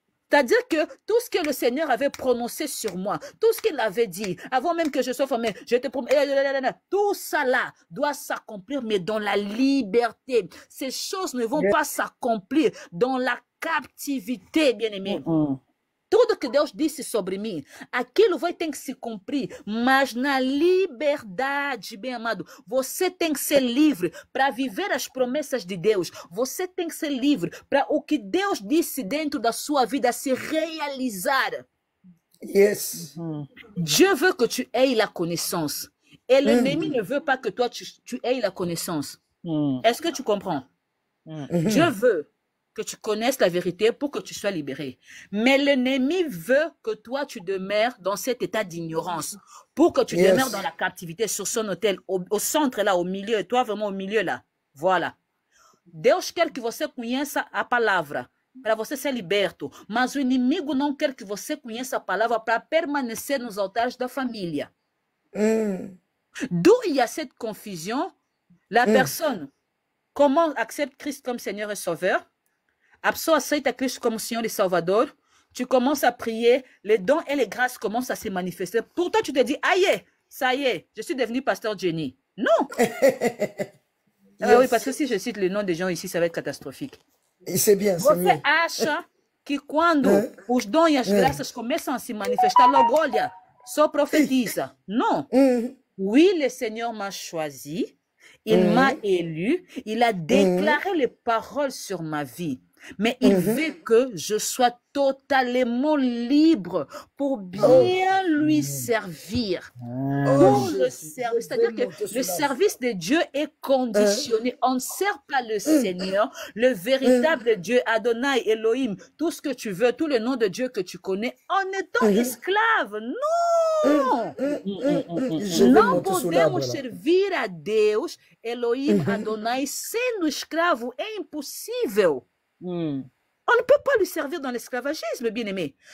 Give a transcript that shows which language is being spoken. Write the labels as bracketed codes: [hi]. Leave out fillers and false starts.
[fr] C'est-à-dire que tout ce que le Seigneur avait prononcé sur moi, tout ce qu'il avait dit, avant même que je sois formé, je te promets, tout ça là doit s'accomplir, mais dans la liberté. Ces choses ne vont pas s'accomplir dans la captivité, bien-aimé. [pt] Tudo que Deus disse sobre mim, aquilo vai ter que se cumprir, mas na liberdade, bem amado, você tem que ser livre para viver as promessas de Deus. Você tem que ser livre para o que Deus disse dentro da sua vida se realizar. [en] Yes. [fr] Dieu veut que tu aies la connaissance. Et l'ennemi ne veut pas que toi, tu aies la connaissance. Est-ce que tu comprends? Dieu veut que tu connaisses la vérité pour que tu sois libéré. Mais l'ennemi veut que toi, tu demeures dans cet état d'ignorance, pour que tu demeures dans la captivité sur son autel, au centre là, au milieu, toi vraiment au milieu là. Voilà. [pt] Deus quer que você conheça a palavra, para você ser liberto. Mas o inimigo não quer que você conheça a palavra para permanecer nos altares da família. [fr] D'où il y a cette confusion. La personne, comment accepte Christ comme Seigneur et Sauveur? [pt] A pessoa aceita Cristo como Senhor e Salvador, [fr] tu commences à prier, les dons et les grâces commencent à se manifester. Pourtant, tu te dis, aïe, ça y est, je suis devenu pasteur Jenny. Non. Oui, parce que si je cite le nom des gens ici, ça va être catastrophique. C'est bien, c'est mieux. [pt] Você acha que quando os dons e as graças começam a se manifestar, logo, olha, só profetiza. [fr] Non. Oui, le Seigneur m'a choisi, il m'a élu, il a déclaré les paroles sur ma vie. Mais il veut que je sois totalement libre pour bien lui servir. Pour le service. C'est-à-dire que le service de Dieu est conditionné. On ne sert pas le Seigneur, le véritable Dieu, Adonai, Elohim, tout ce que tu veux, tout le nom de Dieu que tu connais, en étant esclave. Non! [pt] Não podemos servir a Deus, Elohim, Adonai, sendo escravo. É impossível. [fr] On ne peut pas lui servir dans l'esclavagisme, bien-aimé.